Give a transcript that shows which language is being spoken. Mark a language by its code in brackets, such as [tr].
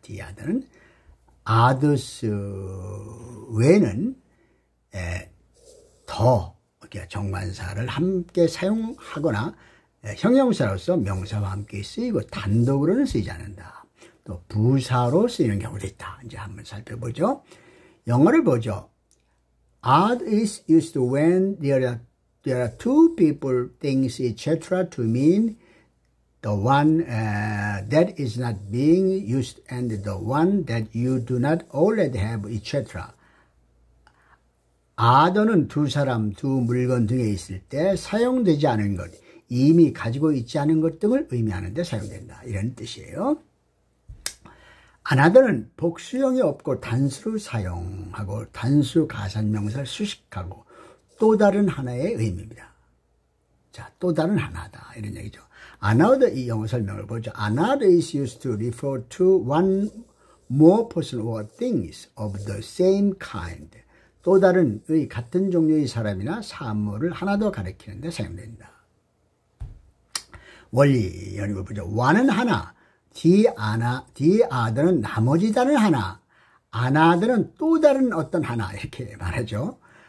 [ko] the other는 others 외에는 더 정관사를 함께 사용하거나 형용사로서 명사와 함께 쓰이고 단독으로는 쓰이지 않는다. 또 부사로 쓰이는 경우도 있다. 이제 한번 살펴보죠. 영어를 보죠. [en] Odd is used when there are two people, things, etc. to mean the one that is not being used and the one that you do not already have, etc. [ko] other는 두 사람, 두 물건 등에 있을 때 사용되지 않은 것, 이미 가지고 있지 않은 것 등을 의미하는 데 사용된다. 이런 뜻이에요. another는 복수형이 없고 단수를 사용하고 단수 가산명사를 수식하고 또 다른 하나의 의미입니다. 자, 또 다른 하나다. 이런 얘기죠. another 이 영어 설명을 보죠. [en] another is used to refer to one more person or things of the same kind. [ko] 또 다른 같은 종류의 사람이나 사물을 하나 더 가리키는 데 사용된다. 원리 연입을 보죠. one은 하나, the other는 나머지 다른 하나, another는 또 다른 어떤 하나 이렇게 말하죠.